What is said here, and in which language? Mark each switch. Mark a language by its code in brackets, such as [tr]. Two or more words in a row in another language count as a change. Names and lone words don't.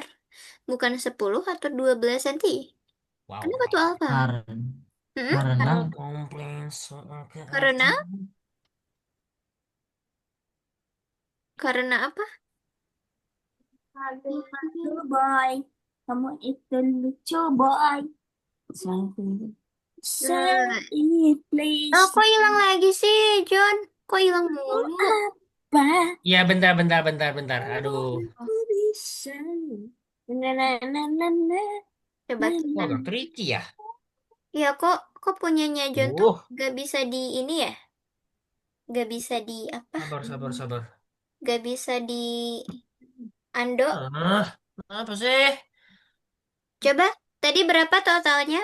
[id] Bukan 10 atau 12 cm? wow, Kenapa tuh wow. Alfa? Karena Hmm? karena Tak komplain soal Karena? keadaan. Karena apa? Kamu lucu boy, kamu itu lucu boy. [en] Something. Say [id] Nah, [en] it oh, please. [id] kok hilang lagi sih, John? Kok hilang mulu? Apa Ya bentar, bentar, bentar, bentar. Aduh, aku bisa? Na na na na na Coba na kok na. agak tricky ya? ya kok punyanya John tuh Uh, gak bisa di ini ya? Gak bisa di apa? sabar, sabar, sabar. Gak bisa di Ando. Ah, apa sih? Coba, tadi berapa totalnya?